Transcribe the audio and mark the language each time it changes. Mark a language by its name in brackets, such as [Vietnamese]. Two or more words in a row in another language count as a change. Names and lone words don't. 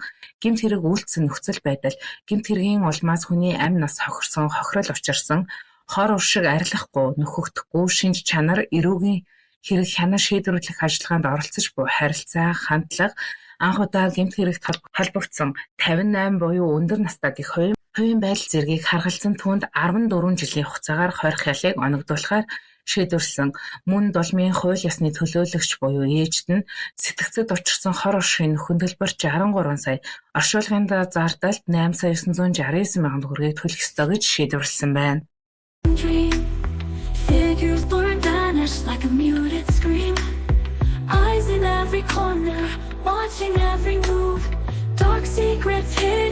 [Mongolian] гэмт хэрэг үйлдсэн нөхцөл байдал, гэмт хэргийн улмаас хүний амь нас хохирсон, хохирол учирсан, хор уршиг арилахгүй, нөхөгдөхгүй, шинж чанар, эрүүгийн хэрэг хянаа шийдвэрлэх ажиллагаанд оролцож буй харилцаа, хандлага, анх удаа гэмт хэрэгт холбогдсон 58 буюу өндөр настай гэх хувийн байдал зэргийг харгалзан түүнд 14 жилийн хугацаагаар хорих ялыг оногдуулахаар шийдвэрлсэн. Мөн долмын хууль ёсны төлөөлөгч буюу ээжд нь сэтгцэд учирсан хор оршийн нөхөн төлбөр 63 сая, оршуулгын зардалд 8,969 мянган төгрөгийг төлөх ёстой гэж шийдвэрлсэн байна. [English] Like a muted scream, eyes in every corner, watching every move, dark secrets hidden.